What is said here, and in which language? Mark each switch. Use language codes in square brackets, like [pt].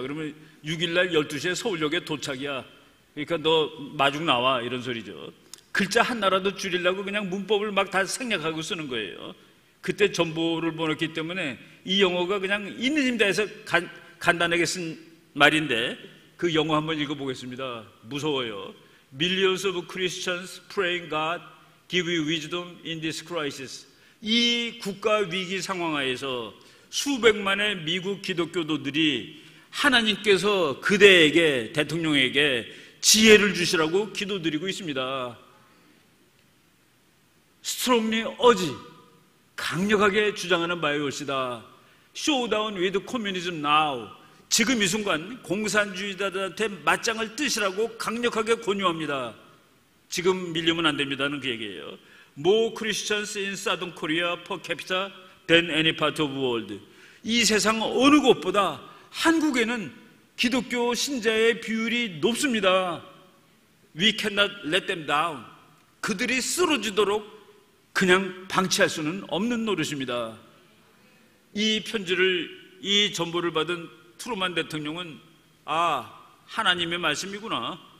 [ko] 그러면 6일날 12시에 서울역에 도착이야. 그러니까 너 마중 나와 이런 소리죠. 글자 하나라도 줄이려고 그냥 문법을 막 다 생략하고 쓰는 거예요. 그때 전보를 보냈기 때문에 이 영어가 그냥 있는 힘 다해서 간단하게 쓴 말인데 그 영어 한번 읽어보겠습니다. 무서워요. [en] Millions of Christians praying God give you wisdom in this crisis. [ko] 이 국가 위기 상황 하에서 수백만의 미국 기독교도들이 하나님께서 그대에게 대통령에게 지혜를 주시라고 기도드리고 있습니다. [en] Strongly urge [ko] 강력하게 주장하는 바에 올시다. [en] Showdown with communism now. [ko] 지금 이 순간 공산주의자들한테 맞짱을 뜨시라고 강력하게 권유합니다. 지금 밀리면 안 됩니다는 그 얘기예요. [en] More Christians in Southern Korea per capita than any part of the world. [ko] 이 세상 어느 곳보다 한국에는 기독교 신자의 비율이 높습니다. [en] We cannot let them down. [ko] 그들이 쓰러지도록 그냥 방치할 수는 없는 노릇입니다. 이 편지를, 이 전보를 받은 트루먼 대통령은 하나님의 말씀이구나.